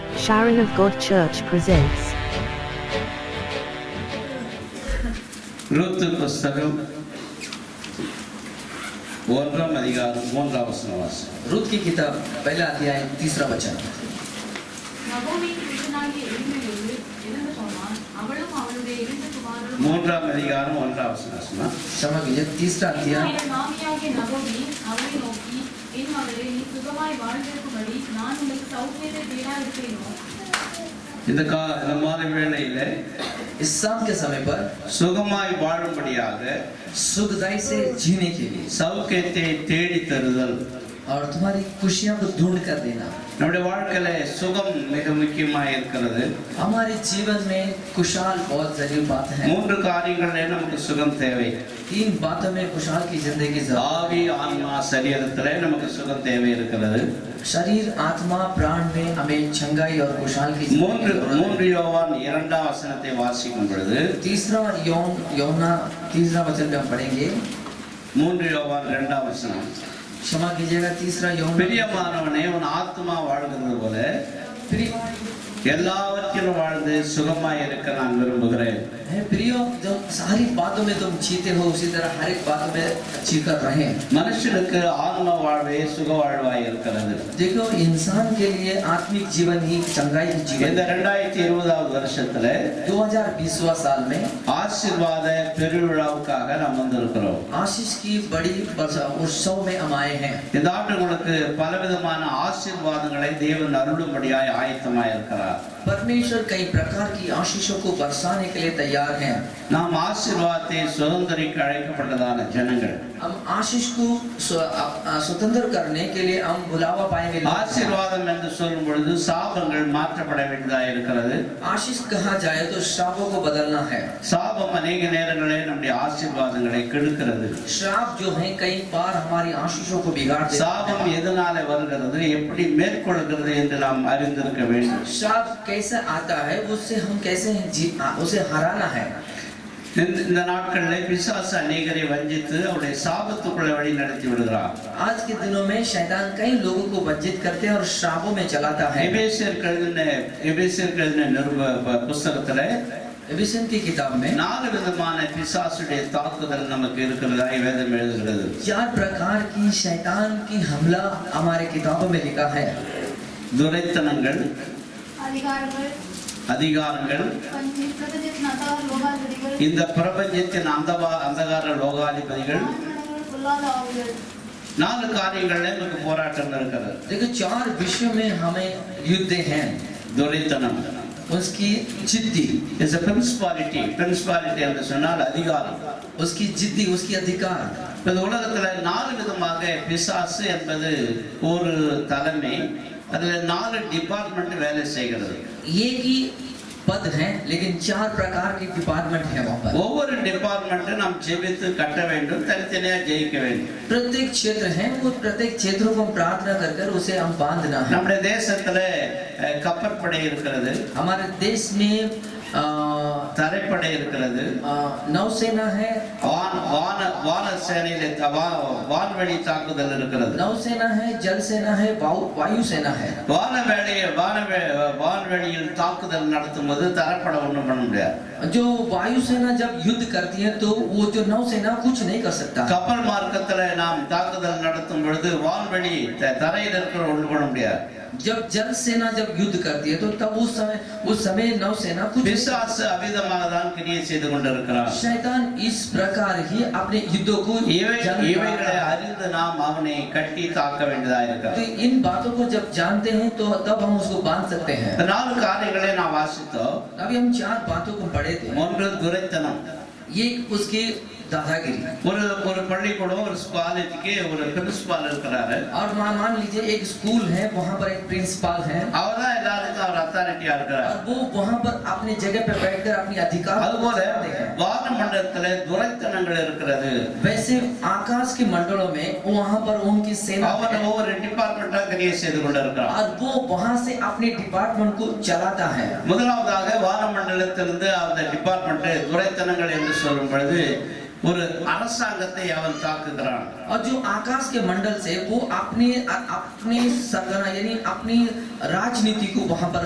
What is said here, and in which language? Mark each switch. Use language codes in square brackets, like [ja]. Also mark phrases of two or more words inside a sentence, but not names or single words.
[en] Sharon of God Church presents [ta] ரூத் புஸ்தகம் 1ஆம் அதிகாரம் 3ஆம் வசனம் வாசி. [hi] रूत की किताब पहला अध्याय 3रा वचन। [ta] நகோமியின் புருஷனாகிய எலிமெலேக்கு இறந்து போனான். அவளும் அவளுடைய 2 குமாரரும் 3ஆம் அதிகாரம் 1ஆம் வசனம். क्षमा कीजिए 3रा अध्याय। அவளுடைய மாமியாகிய நகோமி அவளை நோக்கி, என் மகளே, நீ சுகமாய் வாழ்ந்திருக்கும்படி நான் உனக்கு சௌக்கியத்தை தேடாதிருப்பேனோ? இந்த மாலை வேளையில [hi] इस शाम के समय पर [ta] சுகமாய் வாழும்படியாக [hi] सुखदायी से जीने के लिए [ta] சௌக்கியத்தை தேடி தருதல் [hi] और तुम्हारी खुशियां को ढूंढ कर देना। [ta] நம்முடைய வாழ்க்கையில சுகம் மிக முக்கியமா இருக்கிறது. [hi] हमारे जीवन में खुशहाल बहुत जरूरी बात है। [ta] 3 காரியங்களே நமக்கு சுகம் தேவை. [hi] 3 बातों में खुशहाल की जिंदगी जरूरी। [ta] ஆவி, ஆன்மா, சரீரத்திலே நமக்கு சுகம் தேவை இருக்கிறது. [hi] शरीर, आत्मा, प्राण में हमें चंगाई और खुशहाल की जिंदगी। [ta] 3 யோவான் 2ஆம் வசனத்தை வாசிக்கும் பொழுது [hi] 3रा யோனா 3रा वचन में हम पढ़ेंगे। [ta] 3 யோவான் 2ஆம் வசனம். [hi] क्षमा कीजिएगा 3रा யோனா। [ta] பிரியமானவனே, உன் ஆத்மா வாழ்கிறது போல எல்லாவற்றிலும் வாழ்ந்து சுகமாய் இருக்க நான் விரும்புகிறேன். [hi] प्रियो, जो सारी बातों में तुम जीते हो उसी तरह हर एक बात में जीकर रहे। [ta] மனுஷனுக்கு ஆன்ம வாழ்வே சுக வாழ்வாய் இருக்கிறது. [hi] देखो, इंसान के लिए आत्मिक जीवन ही चंगाई की जीवन। [ta] இந்த 2020ஆவது வருஷத்துல [hi] 2020वां साल में [ta] ஆசீர்வாத பெருவிழாவுக்காக நாம் வந்திருக்கிறோம். [hi] आशीष की बड़ी उत्सव में हम आए हैं। [ta] இந்த ஆண்டு உங்களுக்கு பலவிதமான ஆசீர்வாதங்களை தேவன் அருளும்படியாய் ஆயத்தமாய் இருக்கிறார். [hi] परमेश्वर कई प्रकार की आशीषों को बरसाने के लिए तैयार हैं। [ta] நாம் ஆசீர்வாதத்தை சுதந்திரிக்க அழைக்கப்பட்டதான ஜனங்கள். [hi] हम आशीष को स्वतंत्र करने के लिए हम बुलावा पाएंगे। [ta] ஆசீர்வாதம் என்று சொல்லும் பொழுது சாபங்கள் மாற்றப்பட வேண்டியதாக இருக்கிறது. [hi] आशीष कहा जाए तो श्रापों को बदलना है। [ta] சாபம் अनेक நேரங்களில் நம்முடைய ஆசீர்வாதங்களை கெடுக்கிறது. [hi] श्राप जो है कई बार हमारी आशीषों को बिगाड़ देता है। [ta] சாபம் எதனால வருகிறது, எப்படி மேற்கொள்கிறது என்று நாம் அறிந்திருக்க வேண்டும். [hi] श्राप कैसे आता है, उससे हम कैसे उसे हराना है। [ta] இந்த நாட்களில் பிசாசு अनेகரை வஞ்சித்து அவருடைய சாபத்துக்குள்ள வழி நடத்தி விடுகிறார். [hi] आज के दिनों में शैतान कई लोगों को वंचित करते हैं और श्रापों में चलाता है। [ta] எபேசியர் எழுதின நிருப புஸ்தகத்துல [hi] एफिसियंस की किताब में [ta] 4 விதமான பிசாசுடைய தாக்குதல் நமக்கு இருக்கிறதாய் வேதம் எழுதுகிறது. [hi] 4 प्रकार की शैतान की हमला हमारे किताबों में लिखा है। [ta] துரைத்தனங்கள், அதிகாரங்கள், அதிகாரங்கள், பிரபஞ்சத்தின் அந்தகார லோகாதிபதிகள், இந்த பிரபஞ்சத்தின் அந்தகார லோகாதிபதிகள், பொல்லாத ஆவிகள். 4 காரியங்கள்ல நமக்கு போராட்டம் இருக்கிறது. [hi] देखो, 4 विषयों में हमें युद्ध हैं। [ta] துரைத்தனம், [hi] उसकी जिद्दी, [en] is a principality [ta] என்று சொன்னால் அதிகாரம். [hi] उसकी जिद्दी, उसकी अधिकार। [ta] இந்த உலகத்துல 4 விதமாக பிசாசு என்பது ஒரு தலைமை, அதுல 4 டிபார்ட்மெண்ட் வேலை செய்கிறது. [hi] एक ही पद है लेकिन 4 प्रकार के डिपार्टमेंट है वहाँ पर। [ta] ஒவ்வொரு டிபார்ட்மெண்ட் நாம் ஜெபித்து கட்ட வேண்டும், தனித்தனியா ஜெயிக்க வேண்டும். [hi] प्रत्येक क्षेत्र है, वो प्रत्येक क्षेत्रों को प्रार्थना कर उसे हम बांधना है। [ta] நம்முடைய தேசத்துல கப்பற்படை இருக்கிறது, [hi] हमारे देश में [ta] தரைப்படை இருக்கிறது, [hi] नौसेना है, [ta] வான சேனையில வான்வெளி தாக்குதல் இருக்கிறது, [hi] नौसेना है, जल सेना है, वायु सेना है। [ta] வான்வெளியில் தாக்குதல் நடத்தும் போது தரைப்படை ஒண்ணும் பண்ண முடியாது. [hi] जो वायु सेना जब युद्ध करती है तो वो जो नौसेना कुछ नहीं कर सकता। [ta] கப்பல் மார்க்கத்துல நாம் தாக்குதல் நடத்தும் பொழுது வான்வெளி தரையில் இருக்கிற ஒண்ணும் பண்ண முடியாது. [hi] जब जल सेना जब युद्ध करती है तो तब उस समय नौसेना कुछ। [ta] பிசாசு அவிதமாக தான் கிரியை செய்து கொண்டிருக்கிறார். [hi] शैतान इस प्रकार ही अपने युद्धों को [ta] இவைகளை அறிந்து நாம் அவனை கட்டி தாக்க வேண்டியதாக இருக்கிறது. [hi] तो इन बातों को जब जानते हैं तो तब हम उसको बांध सकते हैं। [ta] 4 காரியங்களை நாம் வாசித்தோம். [hi] अभी हम 4 बातों को पढ़े थे। [ta] 1 துரைத்தனம், [hi] ये उसकी दादागिरी। [ta] ஒரு பள்ளிக்கூடம், ஒரு காலேஜுக்கு ஒரு பிரின்சிபால் இருக்கிறாரு. [hi] और मान लीजिए एक स्कूल है, वहाँ पर एक प्रिंसिपल है, [ta] அவர் தான் எல்லாருக்கும் அவர் அத்தாரிட்டியா இருக்கிறார். [hi] और वो वहाँ पर अपने जगह पे बैठकर अपनी अधिकार [ta] அதுபோல வானமண்டலத்துல துரைத்தனங்கள் இருக்கிறது. [hi] वैसे आकाश के मंडलों में वहाँ पर उनकी सेना [ta] அவர் ஒவ்வொரு டிபார்ட்மெண்டா கிரியை செய்து கொண்டிருக்கிறார். [hi] और वो वहाँ से अपने डिपार्टमेंट को चलाता है। [ta] முதலாவதாக வானமண்டலத்திலிருந்து அந்த டிபார்ட்மெண்ட் துரைத்தனங்கள் என்று சொல்லும் பொழுது ஒரு அரசாங்கத்தை அவன் தாக்குகிறான். [hi] और जो आकाश के मंडल से वो अपने अपने सरगना यानी अपनी राजनीति को वहां पर